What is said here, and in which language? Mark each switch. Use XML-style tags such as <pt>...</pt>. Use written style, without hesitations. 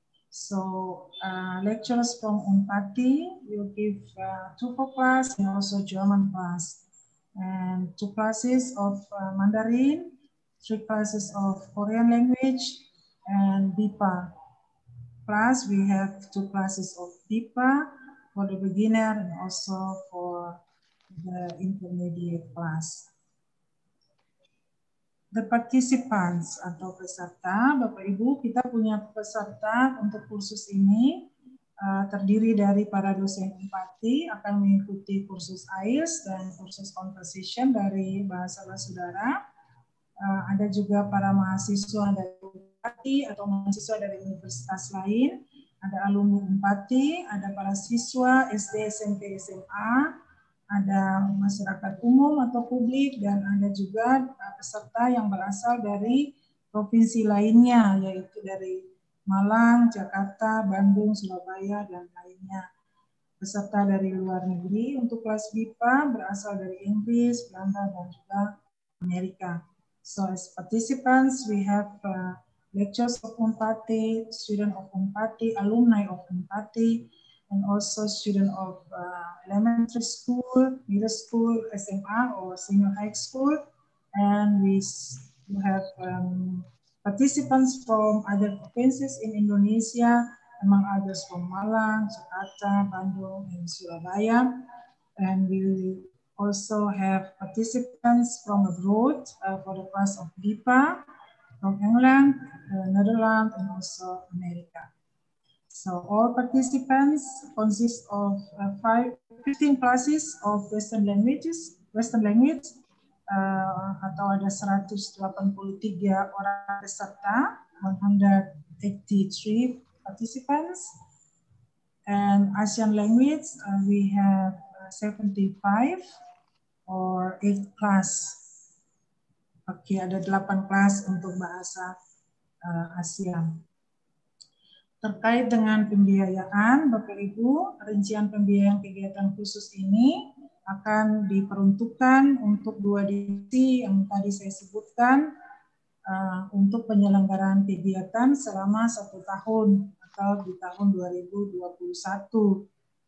<en>So lecturers from Unpati will give TOEFL class and also German class, and 2 classes of Mandarin, 3 classes of Korean language, and BIPA. Plus we have 2 classes of BIPA for the beginner and also for the intermediate class. The participants</en> <id>atau peserta, Bapak Ibu, kita punya peserta untuk kursus ini terdiri dari para dosen Unpati akan mengikuti kursus IELTS dan kursus conversation dari Bahasa Basudara. Ada juga para mahasiswa dari Unpati atau mahasiswa dari universitas lain. Ada alumni Unpati, ada para siswa SD, SMP, SMA, ada masyarakat umum atau publik, dan ada juga peserta yang berasal dari provinsi lainnya, yaitu dari Malang, Jakarta, Bandung, Surabaya, dan lainnya. Peserta dari luar negeri untuk kelas BIPA berasal dari Inggris, Belanda, dan juga Amerika.</id> <en>So as participants, we have lecturers of Unpati, student of Unpati, alumni of Unpati, and also student of elementary school, middle school, SMA, or senior high school. And we you have participants from other provinces in Indonesia, among others from Malang, Jakarta, Bandung, and Surabaya. And we also have participants from abroad for the class of BIPA, from England, Netherlands, and also America. So all participants consist of 15 classes of Western language,</en> <id>atau ada 183 orang peserta,</id> <en>183 participants. And Asian language, we have 75 or 8 class.</en> <id>Oke, ada 8 kelas untuk bahasa ASEAN. Terkait dengan pembiayaan, Bapak Ibu, rincian pembiayaan kegiatan khusus ini akan diperuntukkan untuk 2 divisi yang tadi saya sebutkan untuk penyelenggaraan kegiatan selama 1 tahun atau di tahun 2021.</id>